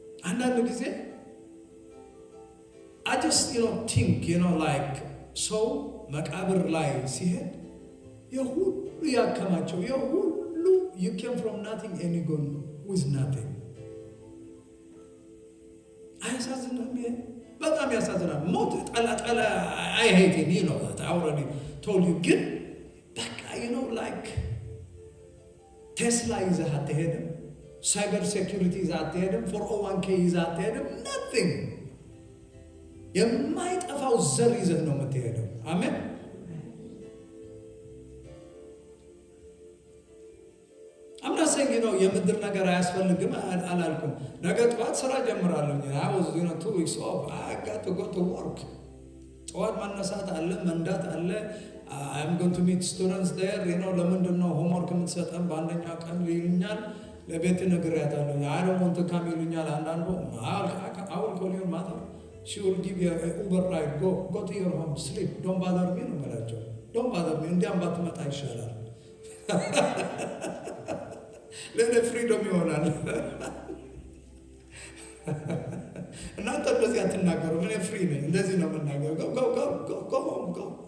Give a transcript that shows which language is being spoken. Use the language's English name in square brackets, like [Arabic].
[Amharic] አንዳንድ ጊዜ [English] I just think like [Amharic] ሰው መቃብር ላይ ሲሄድ የሁሉ ያከማቸው የሁሉ [English] you came from nothing and you gone with nothing። [Amharic] አይሳዝንም? በጣም ያሳዝናል። ሞት ጠላ [English] I hate him, you know that. I already told you. [Amharic] ግን በቃ you know like ቴስላ ይዘህ አትሄድም፣ ሳይበር ሴኩሪቲ ይዘህ አትሄድም፣ 401k ይዘህ አትሄድም። nothing የማይጠፋው ዘር ይዘህ ነው የምትሄደው። አሜን። አምናሰኝ ነው የምድር ነገር አያስፈልግም አላልኩም። ነገ ጠዋት ስራ ጀምራለሁ። [English] I was 2 weeks off. I got to go to work. [Amharic] ጠዋት ማነሳት አለ፣ መንዳት አለ። [English] I'm going to meet students there. [Amharic] ለምንድን ነው ሆምወርክ የምትሰጠን በአንደኛ ቀን ይሉኛል። ለቤት ነግሬያታለሁ። [English] I don't want to come [Amharic] ይሉኛል። አንዳንዱ [English] I will call your mother. She will give you an Uber ride. Go to your home, sleep. Don't bother me [Amharic] ነው የምላቸው። [English] Don't bother me. [Amharic] እንዲያም ባትመጣ ይሻላል። ለኔ ፍሪደም ይሆናል። እናንተ እንደዚህ አትናገሩ። እኔ ፍሪ ነኝ። እንደዚህ ነው የምናገረው። [English] Go home, go.